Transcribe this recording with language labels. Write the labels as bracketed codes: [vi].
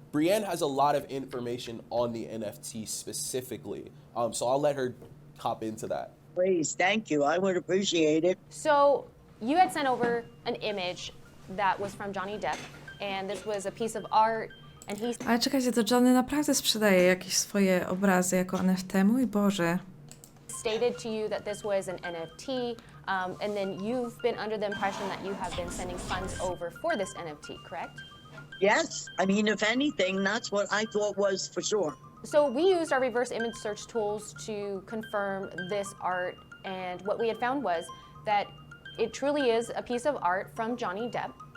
[en] Brianne has a lot of information on the NFT specifically. So I'll let her hop into that. Please, thank you. I would appreciate it. So you had sent over an image that was from Johnny Depp, and this was a piece of art, and he... [pl] Ale czekajcie, to Johnny naprawdę sprzedaje jakieś swoje obrazy jako NFT? Mój Boże. [en] Stated to you that this was an NFT, and then you've been under the impression that you have been sending funds over for this NFT, correct? Yes. I mean, if anything, that's what I thought was for sure. So we used our reverse image search tools to confirm this art, and what we had found was that it truly is a piece of art from Johnny Depp.